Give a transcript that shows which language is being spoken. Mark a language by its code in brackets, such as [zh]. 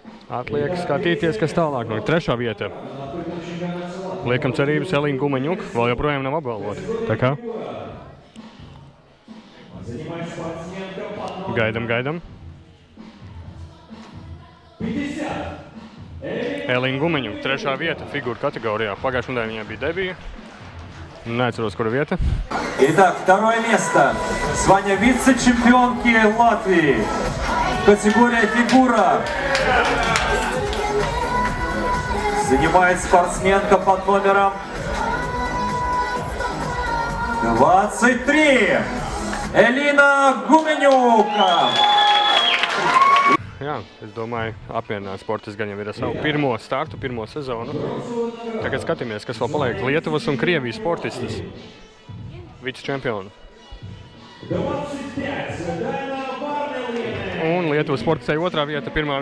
[lv] Atliek skatīties, kas tālāk. 3. vieta. Liekam cerības Elīna Gumeņuk, vēl joprojām nav apbalvota. Tā kā? Gaidam. Elīna Gumeņuk, 3. vieta figūru kategorijā. Pagājušajā nedēļā viņai bija debija. Неоцерос, куда вета. [ru] Итак, 2 место. Звание вице-чемпионки Латвии. Категория фигура. Занимает спортсменка под номером 23. [lv] Elīna Gumeņuka. Jā, es domāju, apmierināt sportists gan jau ir ar savu pirmo startu, pirmo sezonu. Tagad skatāmies, kas vēl paliek. Lietuvas un Krievijas sportistes. Vice-čempioni. Un Lietuvas sportistei 2. vieta, 1.